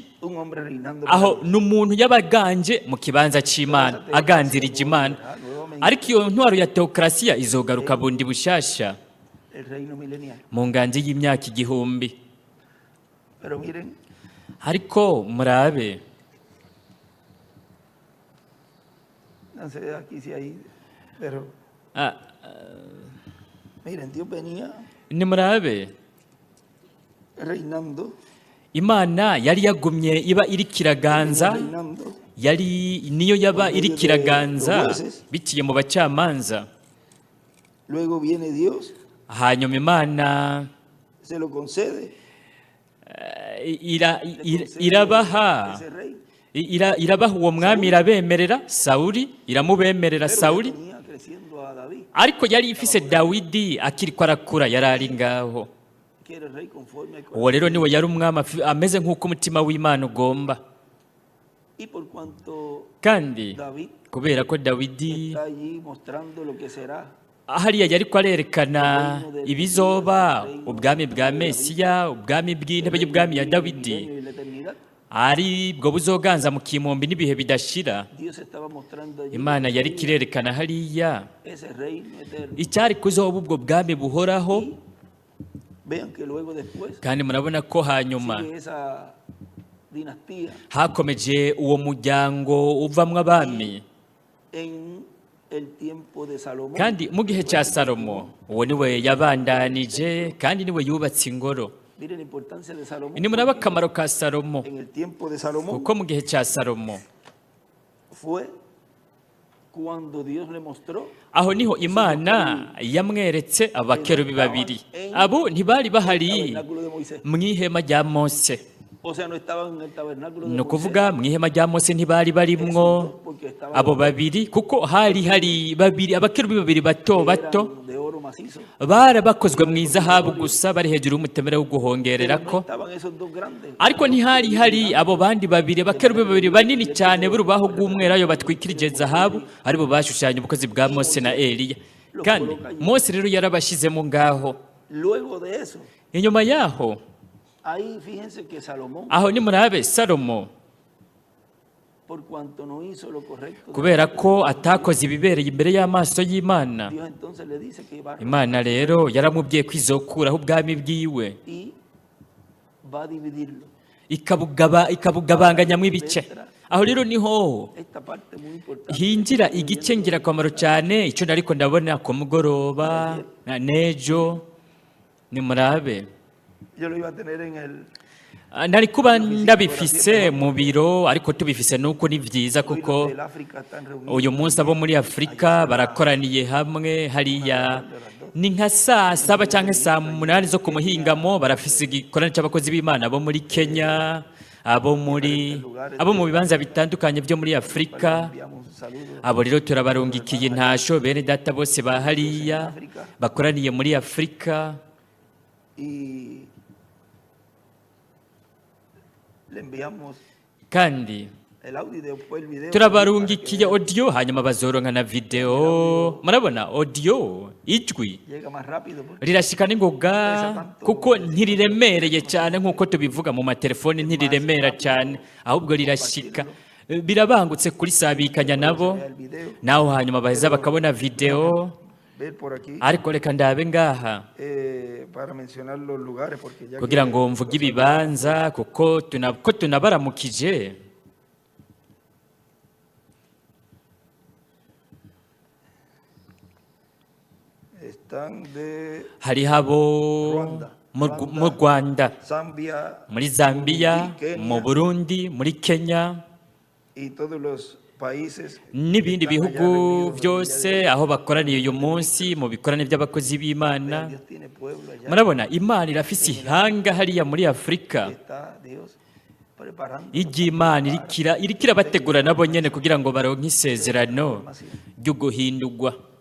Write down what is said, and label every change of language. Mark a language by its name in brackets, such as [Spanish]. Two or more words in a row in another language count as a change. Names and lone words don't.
[Spanish] Un hombre reinando. [Rundi] aho n'umuntu yabaganje mu kibanza c'Imana, aganzirije Imana. Ariko iyo ntwaro ya teokrasiya izogaruka bundi bushasha [Spanish] El reino milenial. [Rundi] mu nganji y'imyaka 1000. [Spanish] Pero miren, [Rundi] Ariko murabe, [Spanish] no sé aquí si hay, pero miren, Dios venía [Rundi] ni murabe, [Spanish] reinando, [Rundi] Imana yari yagumye iba iriko iraganza, [Spanish] reinando, [Rundi] yari niyo yaba iriko iraganza biciye mu bacamanza. [Spanish] luego viene Dios, [Rundi] Hanyuma Imana [Spanish] se lo concede [Rundi] irabaha [Spanish] ese rey. [Rundi] irabaha uwo mwami, irabemerera Sawuli, iramubemerera [Spanish] Pero [Rundi] Sawuli. [Spanish] tenía creciendo a David, [Rundi] Ariko yari ifise Dawidi akiriko arakura, yari ari ngaho. [Spanish] que era el rey conforme al [Rundi] Uwo [Spanish] corazón. [Rundi] rero niwe yari umwami ameze nk'uko umutima w'Imana ugomba. [Spanish] Y por cuanto [Rundi] Kandi [Spanish] David [Rundi] kubera ko Dawidi [Spanish] está allí mostrando lo que será [Rundi] hariya yariko arerekana ibizoba, ubwami bwa Mesiya, ubwami bw'intebe y'ubwami ya [Spanish] el [Rundi] Dawidi, [Spanish] milenio y la eternidad, [Rundi] ari bwo buzoganza mu kimombi n'ibihe bidashira. [Spanish] Dios estaba mostrando allí [Rundi] Imana yari kirerekana hariya [Spanish] ese reino eterno. [Rundi] icyari kuzoba ubwo bwami buhoraho. [Spanish] Vean que luego después [Rundi] Kandi murabona ko hanyuma [Spanish] sigue esa dinastía [Rundi] hakomeje uwo muryango uvamwo abami. [Spanish] en el tiempo de Salomón. [Rundi] Kandi mu gihe cya Salomo uwo niwe yabandanije kandi niwe yubatse ingoro. [Spanish] Mire la importancia de Salomón. [Rundi] Ni muraba akamaro ka Salomo, [Spanish] En el tiempo de Salomón [Rundi] kuko mu gihe cya Salomo [Spanish] fue cuando Dios le mostró [Rundi] aho niho Imana yamweretse abakerubi babiri. Abo ntibari [Spanish] el [Rundi] bahari [Spanish] tabernáculo de Moisés. [Rundi] mu ihema rya Mose. [Spanish] O sea, no estaban en el tabernáculo de [Rundi] Ni [Spanish] Moisés. [Rundi] ukuvuga mu ihema rya Mose ntibari barimwo [Spanish] Porque estaban [Rundi] abo babiri, kuko hari babiri, abakerubi babiri bato bato [Spanish] eran de oro macizo. [Rundi] bari bakozwe mu izahabu gusa, bari hejuru y'umutemere wo guhongererako. [Spanish] Estaban esos dos grandes. [Rundi] Ariko ntihari abo bandi babiri, abakerubi babiri banini cyane b'urubaho rw'umweru ayo batwikirije zahabu, aribo bashushanya ubukozi bwa Mose na Eliya. Kandi Mose rero yarabashyizemo ngaho. [Spanish] Luego de eso, [Rundi] Inyuma yaho, [Spanish] ahí fíjense que Salomón, [Rundi] aho nimurabe Salomo, [Spanish] por cuanto no hizo lo correcto, [Rundi] kubera ko atakoze ibibereye imbere y'amaso y'Imana, [Spanish] Dios entonces le dice que va [Rundi] Imana rero yaramubwiye kwizokuraho ubwami bwiwe, [Spanish] y va a dividirlo. [Rundi] ikabugabanganyamo ibice. Aho rero niho [Spanish] Esta parte muy importante. [Rundi] hinjira igice ngirakamaro cyane, icyo nariko ndabona ku mugoroba na nejo. Nimurabe, [Spanish] Yo lo iba a tener en el [Rundi] nari kuba ndabifise mu biro, ariko tubifise nuko ni byiza, [Spanish] hoy [Rundi] kuko [Spanish] los del África están reunidos. [Rundi] uyu munsi abo muri Afurika barakoraniye hamwe hariya. Ni nka saa saba cyangwa saa munani zo ku muhingamo, barafise igikorane cy'abakozi b'Imana abo muri Kenya, abo mu bibanza bitandukanye byo muri Afurika. [Spanish] Enviamos un saludo [Rundi] Abo rero turabarungikiye intasho, bene data bose ba hariya bakoraniye muri Afurika. [Spanish] y le enviamos [Rundi] Kandi [Spanish] el audio y después el video. [Rundi] turabarungikiye audio, hanyuma bazoronka na video. Murabona audio, ijwi [Spanish] Llega más rápido porque [Rundi] rirashika n'ingoga, kuko ntiriremereye cyane nk'uko tubivuga mu matelefoni, ntiriremera cyane, ahubwo rirashika. Birabangutse kuri sabikanya nabo, [Spanish] vea el video, [Rundi] naho hanyuma baheza bakabona video. [Spanish] ver por aquí [Rundi] Ariko reka ndabe ngaha [Spanish] para mencionar los lugares porque ya [Rundi] kugira [Spanish] que [Rundi] ngo mvuge ibibanza, kuko tunabaramukije. [Spanish] están de [Rundi] Hariho abo mu Rwanda, Zambia muri Zambia, Kenya, mu Burundi, muri Kenya [Spanish] y todos los países [Rundi] n'ibindi [Spanish] que están allá [Rundi] bihugu [Spanish] reunidos [Rundi] byose aho bakoraniye uyu munsi mu bikorane by'abakozi b'Imana. [Spanish] Dios tiene pueblo allá. [Rundi] Murabona Imana irafise ihanga hariya muri Afurika, [Spanish] Está Dios preparando [Rundi] igihe Imana iriko irabategura nabo nyene kugira ngo baronke isezerano ryo guhindurwa.